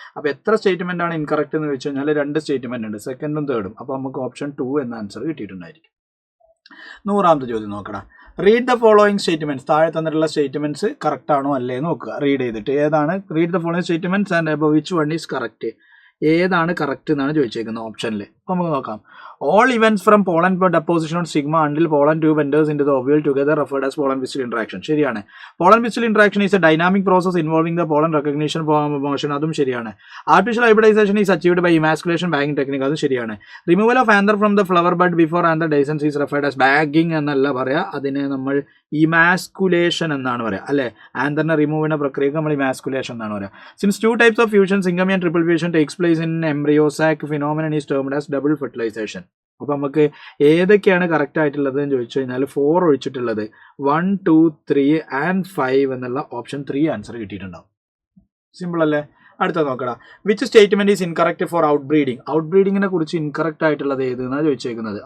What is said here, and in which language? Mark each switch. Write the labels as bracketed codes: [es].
[ml] അപ്പോൾ എത്ര സ്റ്റേറ്റ്മെന്റ് ആണ് ഇൻകറക്റ്റ് എന്ന് വെച്ച് കഴിഞ്ഞാൽ 2 സ്റ്റേറ്റ്മെന്റ് ഉണ്ട്, സെക്കൻഡും തേർഡും. അപ്പോൾ നമുക്ക് ഓപ്ഷൻ 2 എന്ന ആൻസർ കിട്ടിയിട്ടുണ്ടായിരിക്കും. 100ാമത്തെ ചോദ്യം നോക്കണം. [en] Read the following statements. [ml] താഴെ തന്നിട്ടുള്ള സ്റ്റേറ്റ്മെന്റ്സ് കറക്റ്റ് ആണോ അല്ലേ നോക്കുക. റീഡ് ചെയ്തിട്ട് ഏതാണ് [en] Read the following statements and above which one is correct. [ml] ഏതാണ് കറക്റ്റ് എന്നാണ് ചോദിച്ചേക്കുന്നത് ഓപ്ഷനിൽ. അപ്പോൾ നമുക്ക് നോക്കാം. [en] All events from pollen deposition on sigma until pollen tube enters into the ovule together referred as pollen pistil interaction. [ml] ശരിയാണ്. [en] Pollen pistil interaction is a dynamic process involving the pollen recognition motion. [ml] അതും ശരിയാണ്. [en] Artificial hybridization is achieved by emasculation bagging technique. [ml] അതും ശരിയാണ്. [en] Removal of anther from the flower bud before anther dehiscence is referred as bagging [ml] എന്നല്ല പറയാ, അതിനെ നമ്മൾ emasculation എന്നാണ് പറയാ അല്ലെ. ആന്തറിനെ റിമൂവ് ചെയ്യുന്ന പ്രക്രിയക്ക് നമ്മൾ ഇമാസ്കുലേഷൻ എന്നാണ് പറയാ. [en] Since 2 types of fusion, syngamy and triple fusion, takes place in embryo sac, phenomenon is termed as double fertilization. [ml] അപ്പോൾ നമുക്ക് ഏതൊക്കെയാണ് കറക്റ്റ് ആയിട്ടുള്ളത് എന്ന് ചോദിച്ചു കഴിഞ്ഞാൽ 4 ഒഴിച്ചിട്ടുള്ളത് 1, 2, 3 ആൻഡ് 5 എന്നുള്ള ഓപ്ഷൻ 3 ആൻസർ കിട്ടിയിട്ടുണ്ടാവും. സിമ്പിൾ അല്ലേ? അടുത്ത നോക്കണം. [en] Which statement is incorrect for out breeding? [ml] Out ബ്രീഡിങ്ങിനെ കുറിച്ച് ഇൻകറക്റ്റ് ആയിട്ടുള്ളത് ഏതെന്നാണ് ചോദിച്ചേക്കുന്നത്.